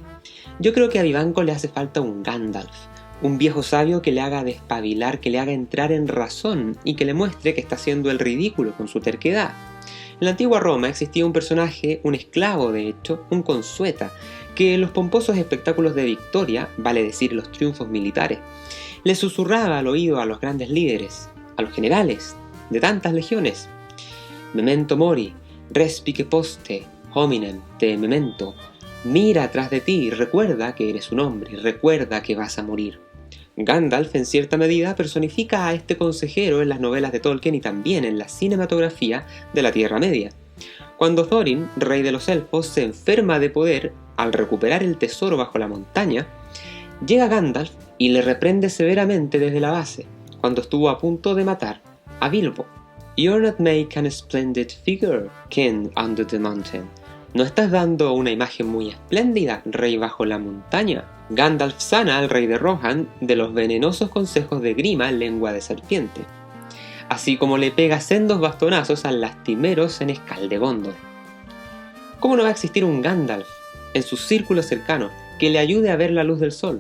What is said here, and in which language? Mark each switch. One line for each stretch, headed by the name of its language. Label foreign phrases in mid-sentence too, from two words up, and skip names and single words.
Spanish: Yo creo que a Vivanco le hace falta un Gandalf, un viejo sabio que le haga despabilar, que le haga entrar en razón y que le muestre que está haciendo el ridículo con su terquedad. En la antigua Roma existía un personaje, un esclavo de hecho, un consueta, que en los pomposos espectáculos de victoria, vale decir los triunfos militares, le susurraba al oído a los grandes líderes, a los generales de tantas legiones:
Latin: Memento mori, respice poste, hominem te memento.
Spanish: Mira atrás de ti y recuerda que eres un hombre, y recuerda que vas a morir. Gandalf, en cierta medida, personifica a este consejero en las novelas de Tolkien y también en la cinematografía de la Tierra Media. Cuando Thorin, rey de los elfos, se enferma de poder al recuperar el tesoro bajo la montaña, llega Gandalf y le reprende severamente desde la base, cuando estuvo a punto de matar a Bilbo.
English: You're not making a splendid figure, king under the mountain.
Spanish: No estás dando una imagen muy espléndida, rey bajo la montaña. Gandalf sana al rey de Rohan de los venenosos consejos de Grima, lengua de serpiente. Así como le pega sendos bastonazos al lastimero senescal de Gondor. ¿Cómo no va a existir un Gandalf en su círculo cercano que le ayude a ver la luz del sol?